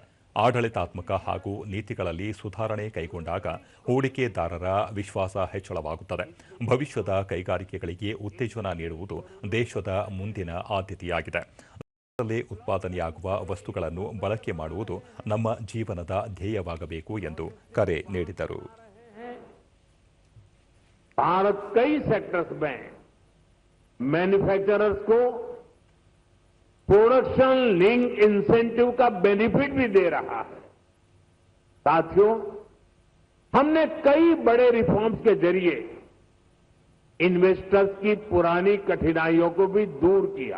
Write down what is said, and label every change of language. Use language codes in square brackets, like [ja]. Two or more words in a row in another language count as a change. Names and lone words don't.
[kn] ಆಡಳಿತಾತ್ಮಕ ಹಾಗೂ ನೀತಿಗಳಲ್ಲಿ ಸುಧಾರಣೆ ಕೈಗೊಂಡಾಗ ಹೂಡಿಕೆದಾರರ ವಿಶ್ವಾಸ ಹೆಚ್ಚಳವಾಗುತ್ತದೆ. ಭವಿಷ್ಯದ ಕೈಗಾರಿಕೆಗಳಿಗೆ ಉತ್ತೇಜನ ನೀಡುವುದು ದೇಶದ ಮುಂದಿನ ಆದ್ಯತೆಯಾಗಿದೆ. ದೇಶದಲ್ಲೇ ಉತ್ಪಾದನೆಯಾಗುವ ವಸ್ತುಗಳನ್ನು ಬಳಕೆ ಮಾಡುವುದು ನಮ್ಮ ಜೀವನದ ಧ್ಯೇಯವಾಗಬೇಕು ಎಂದು ಕರೆ ನೀಡಿದರು. [hi] भारत कई सेक्टर्स में मैन्युफैक्चरर्स को प्रोडक्शन लिंक इंसेंटिव का बेनिफिट भी दे रहा है. साथियों, हमने कई बड़े रिफॉर्म्स के जरिए इन्वेस्टर्स की पुरानी कठिनाइयों को भी दूर किया.